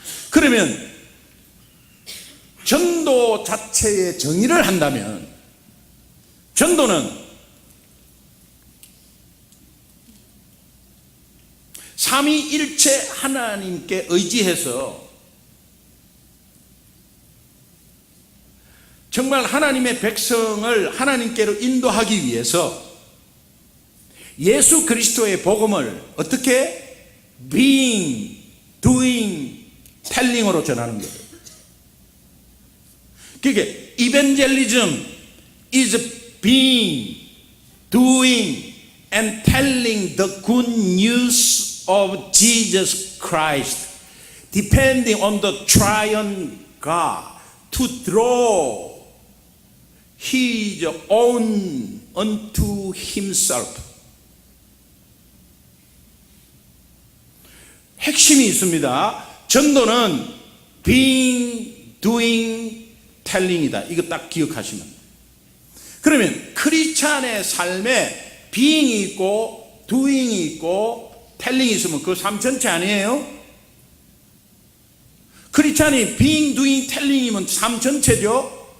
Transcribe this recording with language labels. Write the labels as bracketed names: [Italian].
[Korean] 그러면 전도 자체의 정의를 한다면, 전도는 삼위일체 하나님께 의지해서 정말 하나님의 백성을 하나님께로 인도하기 위해서 예수 그리스도의 복음을 어떻게? being, doing, telling으로 전하는 거예요. 그게 [English] evangelism is being, doing and telling the good news of Jesus Christ, depending on the triune God to draw His own unto Himself. [Korean] 핵심이 있습니다. 전도는 being, doing, telling이다. 이거 딱 기억하시면. 그러면 크리스찬의 삶에 being이 있고 doing이 있고 telling이 있으면 그 삶 전체 아니에요? 크리스찬이 being, doing, telling이면 삶 전체죠?